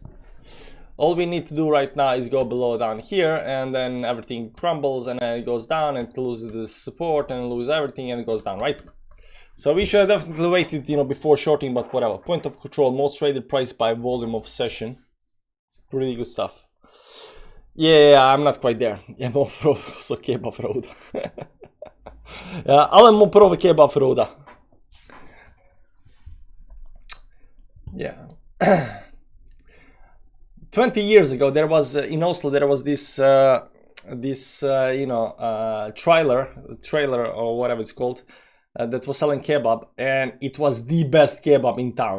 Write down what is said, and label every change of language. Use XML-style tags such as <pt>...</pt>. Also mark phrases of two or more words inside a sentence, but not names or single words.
<en>All we need to do right now is go below down here, and then everything crumbles, and then it goes down and it loses the support and lose everything, and it goes down, right? So we should have definitely waited, you know, before shorting, but whatever. Point of control, most traded price by volume of session. Pretty good stuff. Yeah, I'm not quite there.</en> <no>Jeg må prøve så kebab fra Oda. Ja, alle må prøve kebab fra Oda.</no> <en>Yeah. 20 years ago, there was in Oslo, there was this you know, trailer or whatever it's called, that was selling kebab, and it was the best kebab in town.</en>